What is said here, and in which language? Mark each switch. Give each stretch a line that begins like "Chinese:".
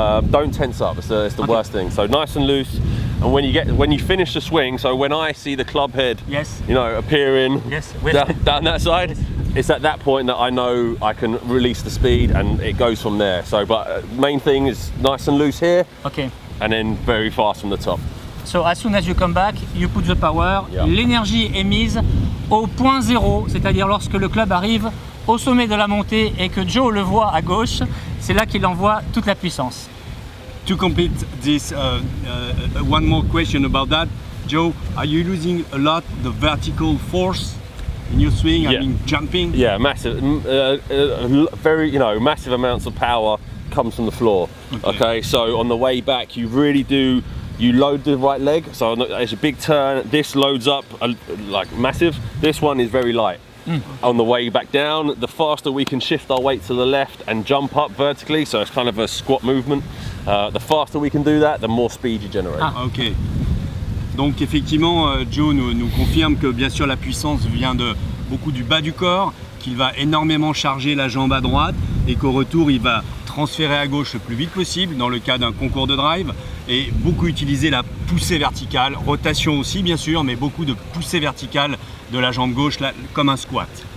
English: Don't tense up. It's the worst thing. So nice and loose. And when you finish the swing, so when I see the club head, Yes. appearing Yes. down that side, Yes. it's at that point that I know I can release the speed, and it goes from there. So, but main thing is nice and loose here, Okay. and then very fast from the top. So as soon as you come back, you put the power. Yeah.
French: L'énergie est mise au point zéro, c'est-à-dire lorsque le club arrive au sommet de la montée et que Joe le voit à gauche, c'est là qu'il envoie toute la puissance.
English: To complete this, one more question about that. Joe, are you losing a lot the vertical force in your swing? Yeah. I mean, jumping? Yeah, massive, very, massive amounts of power comes from the floor. Okay, so on the way back, you really do. You load the right leg, so it's a big turn. This loads up like massive. This one is very light. On the way back down, the faster we can shift our weight to the left and jump up vertically, so it's kind of a squat movement. The faster we can do that, the more speed you generate. Ok.
French: Donc effectivement, Joe nous confirme que bien sûr la puissance vient beaucoup du bas du corps, qu'il va énormément charger la jambe à droite et qu'au retour il va transférer à gauche le plus vite possible dans le cas d'un concours de drive et beaucoup utiliser la poussée verticale, rotation aussi bien sûr, mais beaucoup de poussée verticale de la jambe gauche là, comme un squat.